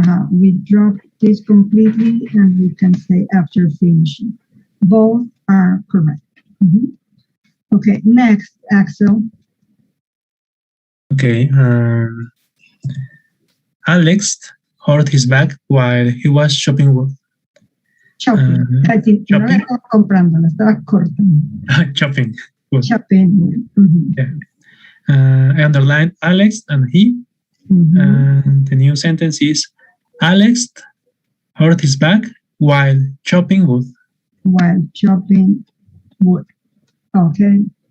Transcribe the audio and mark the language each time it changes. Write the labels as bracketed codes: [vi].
[en] We dropped this completely and we can say after finishing. Both are correct. Okay, next, Axel. Okay. Alex hurt his back while he was shopping. Shopping. [es] No la estaba comprando, la estaba cortando. [en] Shopping. Shopping. Yeah. I underlined Alex and he. And the new sentence is Alex hurt his back while chopping wood. While chopping wood. Okay.